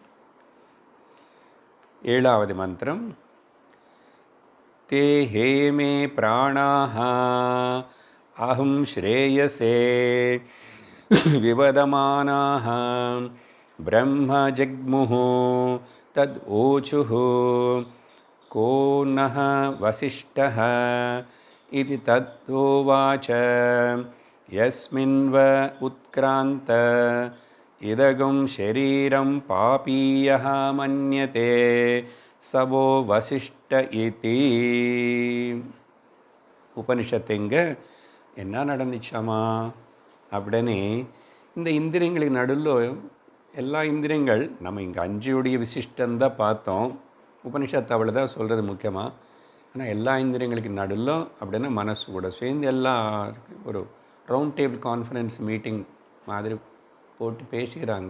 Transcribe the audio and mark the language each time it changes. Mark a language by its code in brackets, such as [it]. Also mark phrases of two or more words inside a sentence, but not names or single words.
[ta] 7வது மந்திரம். [sa] ते ह मे प्राणा अहं श्रेयसे विवदमानाः ब्रह्म जग्मुः तत् ऊचुः को नः वसिष्ठः इति तद्होवाच यस्मिन्व उत्क्रान्त इदगं शरीरं पापीयः मन्यते सवो वसिष्ठ इति. [ta] உபனிஷத்துங்க என்ன நடந்துச்சாமா அப்படின்னு இந்த இந்திரியங்களுக்கு நடுவில் எல்லா இந்திரியங்கள் நம்ம இங்கே 5 விசிஷ்டந்தான் பார்த்தோம். உபனிஷத்து அவ்வளோ தான் சொல்கிறது முக்கியமாக. ஆனால் எல்லா இந்திரியங்களுக்கு நடுவில் அப்படின்னா மனசு கூட சேர்ந்து எல்லாருக்கும் ஒரு [en] round table conference meeting [ta] மாதிரி போட்டு பேசிக்கிறாங்க.